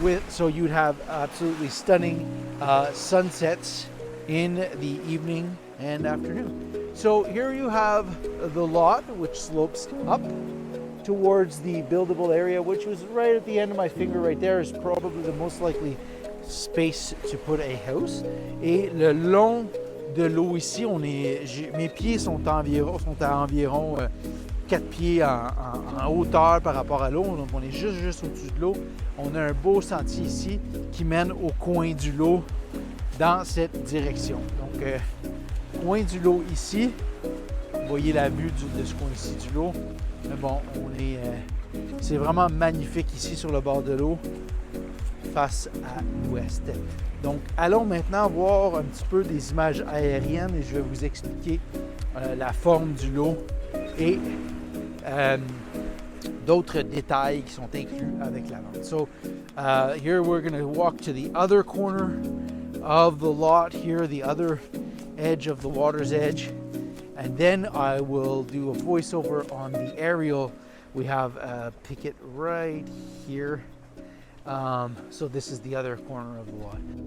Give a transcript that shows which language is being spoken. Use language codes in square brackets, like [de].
[en] So you'd have absolutely stunning sunsets in the evening and afternoon. So here you have the lot, which slopes up towards the buildable area, which was right at the end of my finger right there, is probably the most likely space to put a house. [fr] Et le long de l'eau ici, mes pieds sont à environ 4 pieds en hauteur par rapport à l'eau. Donc on est juste au-dessus de l'eau. On a un beau sentier ici qui mène au coin du lot dans cette direction. Donc coin du lot ici. Vous voyez la vue de ce coin-ci du lot. Mais bon, c'est vraiment magnifique ici sur le bord de l'eau face à l'ouest. Donc allons maintenant voir un petit peu des images aériennes et je vais vous expliquer la forme du lot et d'autres détails qui sont inclus avec la vente. [en] So here we're going to walk to the other corner of the lot here, the other edge of the water's edge, and then I will do a voiceover on the aerial. We have a picket right here. So this is the other corner of the lot.